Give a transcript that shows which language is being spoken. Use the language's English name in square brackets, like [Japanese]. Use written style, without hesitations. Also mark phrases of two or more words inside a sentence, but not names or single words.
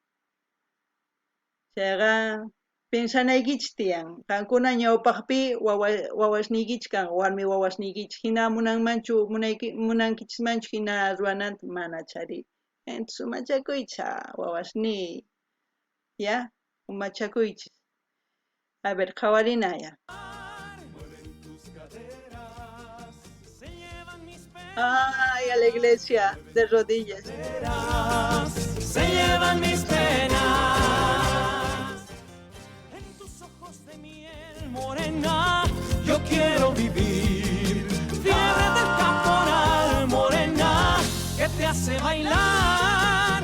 [Quechua] Chayqa pensanaykichis tiyan, qankuna ñawpaqpi wawasniykichis kan, warmi wawasniykichis hina munankichismanchu hina ruwananta mana chari. Entonces umachakuycha wawasniy, ya, umachakuychis. [Spanish] A ver, [Quechua] qhawarinaya. Ay, [Spanish] a la iglesia de rodillas. Se llevan mis penas. En tus ojos de miel morena, yo quiero vivir. Fiebre del caporal morena, que te hace bailar.